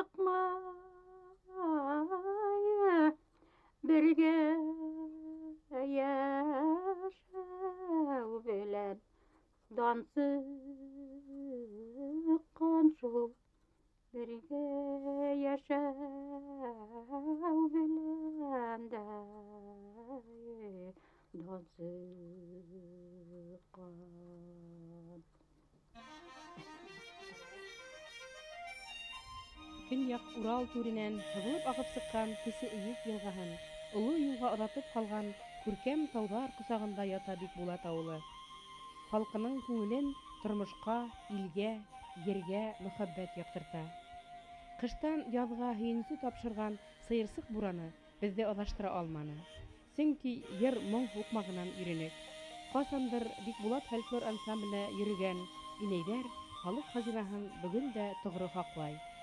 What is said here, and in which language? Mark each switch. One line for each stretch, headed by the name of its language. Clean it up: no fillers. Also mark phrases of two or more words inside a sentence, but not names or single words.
Bashkir: сыкмай бергә яшәү белән дансыккан шул бергә яшәү белән дә дансыккан Көньяк Урал түренән һыгылып агып сыккан Кесе Өек елгаһын олы юлга оҙатып калган күркәм тауҙар ҡосағында ята Бикбулат ауылы. Халҡының күңелен тормошҡа, илгә, ергә мөхәббәт яҡтырта. Ҡыштан яҙға һөйөнсө тапшырған сыйырсыҡ бураны беҙҙе аҙаштыра алманы. Сөнки йыр моң һуҡмағынан иренек. Ҡасандыр Бикбулат фольклор ансамбле йөрөгән инәйҙәр халыҡ хазинаһын бөгөн дә тоғро һаҡлай.